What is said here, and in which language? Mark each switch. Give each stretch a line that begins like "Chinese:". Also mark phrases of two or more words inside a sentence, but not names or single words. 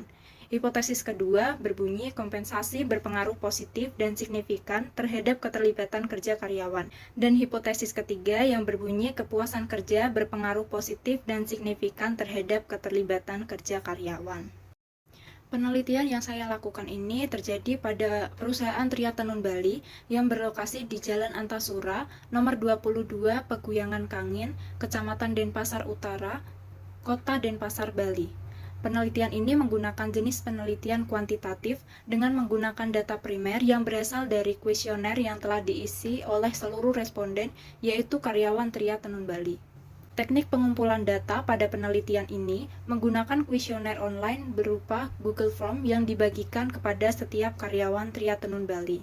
Indonesian: Hipotesis kedua berbunyi kompensasi berpengaruh positif dan signifikan terhadap keterlibatan kerja karyawan. Dan hipotesis ketiga yang berbunyi kepuasan kerja berpengaruh positif dan signifikan terhadap keterlibatan kerja karyawan. Penelitian yang saya lakukan ini terjadi pada perusahaan Tria Tenun Bali yang berlokasi di Jalan Antasura, nomor 22, Peguyangan Kangin, Kecamatan Denpasar Utara, Kota Denpasar, Bali. Penelitian ini menggunakan jenis penelitian kuantitatif dengan menggunakan data primer yang berasal dari kuesioner yang telah diisi oleh seluruh responden, yaitu karyawan Tria Tenun Bali. Teknik pengumpulan data pada penelitian ini menggunakan kuesioner online berupa Google Form yang dibagikan kepada setiap karyawan Tria Tenun Bali.